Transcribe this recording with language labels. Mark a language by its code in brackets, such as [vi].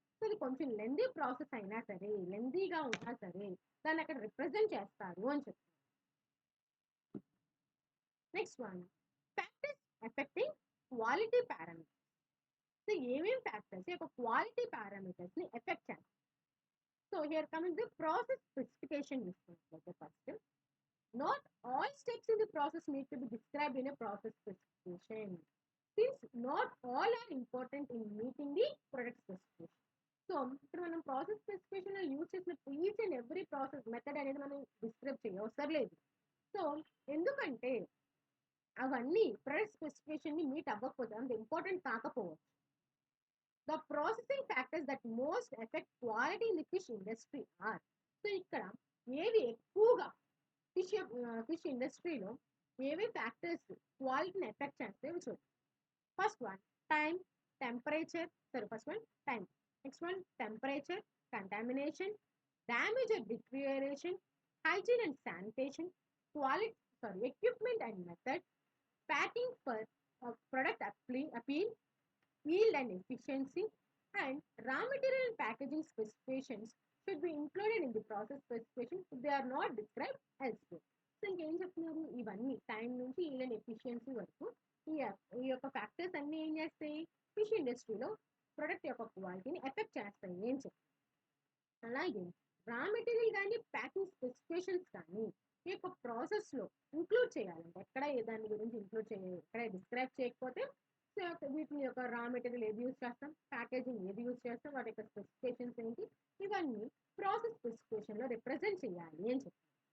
[te] So ఇది కొంచెం lengthy process అయినా సరే, లెందీగా ఉన్నా సరే దాన్ని అక్కడ రిప్రజెంట్ చేస్తారు అని చెప్తారు. [en] Next one, factors affecting quality parameters. [te] So ఏమేమి ఫ్యాక్టర్స్ యొక్క క్వాలిటీ పారామీటర్స్ని ఎఫెక్ట్ చేస్తారు. [en] so here coming the process specification [te] చూసుకున్నట్లయితే [en] First, not all steps in the process need to be described in a process specification since not all are important in meeting the product specification. [te] So ఇక్కడ మనం process స్పెసిఫికేషన్లో use చేసిన each and every process method అనేది మనం describe చేయవసరం లేదు. So ఎందుకంటే అవన్నీ product స్పెసిఫికేషన్ని meet అవ్వకపోతే అంత ఇంపార్టెంట్ కాకపోవచ్చు. [en] the processing factors that most affect quality in the fish industry are, [te] so ఇక్కడ ఏవి ఎక్కువగా ఫిష్ ఇండస్ట్రీలో ఏవే ఫ్యాక్టర్స్ క్వాలిటీని ఎఫెక్ట్ చేస్తే చూడండి. [en] First one time, temperature, first one time, next one temperature, contamination, damage or deterioration, hygiene and sanitation, equipment and method, packing for product appeal, yield and efficiency, and raw material and packaging specifications should be included in the process specification if they are not described elsewhere. [te] So ఇంకేం చెప్తున్నారు, ఇవన్నీ time నుంచి [en] yield and efficiency [te] వరకు ఈ యొక్క factors అన్నీ ఏం చేస్తాయి, ఫిష్ ఇండస్ట్రీలో ప్రొడక్ట్ యొక్క క్వాలిటీని ఎఫెక్ట్ చేస్తాయి అని చెప్తారు. అలాగే రా మెటీరియల్ కానీ ప్యాకింగ్ స్పెసిఫికేషన్స్ కానీ ఈ యొక్క ప్రాసెస్లో ఇంక్లూడ్ చేయాలంటే ఎక్కడ దాని గురించి ఇంక్లూడ్ చేయాలి, ఎక్కడ డిస్క్రైబ్ చేయకపోతే వీటిని యొక్క రా మెటీరియల్ ఏది యూజ్ చేస్తాం, ప్యాకేజింగ్ ఏది యూజ్ చేస్తాం, వాటి యొక్క స్పెసిఫికేషన్స్ ఏంటి, ఇవన్నీ ప్రాసెస్ స్పెసిఫికేషన్లో రిప్రజెంట్ చేయాలి అని చెప్తాం.